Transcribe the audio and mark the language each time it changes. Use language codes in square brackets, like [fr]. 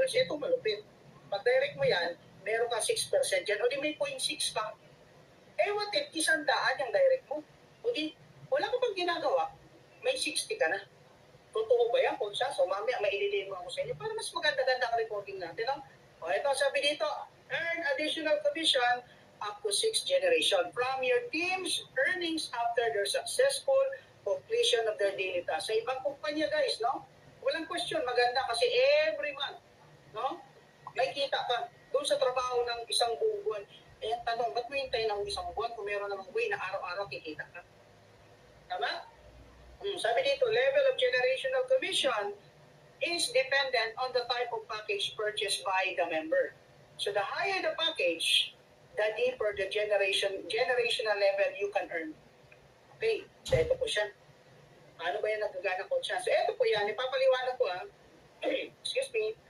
[tl] Ito malupit. Pag direct mo yan, meron ka 6% dyan, o di may 0.6 ka. [en] What if 100 [tl] yung direct mo? O di, wala ka pang ginagawa, may 60 ka na. Totoo ba yan? Kung siya, so mamaya maililin mo ako sa inyo para mas maganda-ganda ang recording natin. Ito sabi dito, [en] earn additional commission up to 6 generation from your team's earnings after their successful completion of their daily task. [tl] Sa ibang kumpanya guys, no? Walang question, maganda kasi every month, no? May kita ka doon sa trabaho ng isang buong buwan. Ang tanong, ba't mo hintayin ng isang buwan kung meron namang way na araw-araw kikita ka? Tama? Sabi dito, [en] level of generational commission is dependent on the type of package purchased by the member. So the higher the package, the deeper the generational level you can earn. [tl] Okay, so ito po siya. Ano ba yan nagagana ko siya? So ito po yan, ipapaliwanag ko [en] excuse me.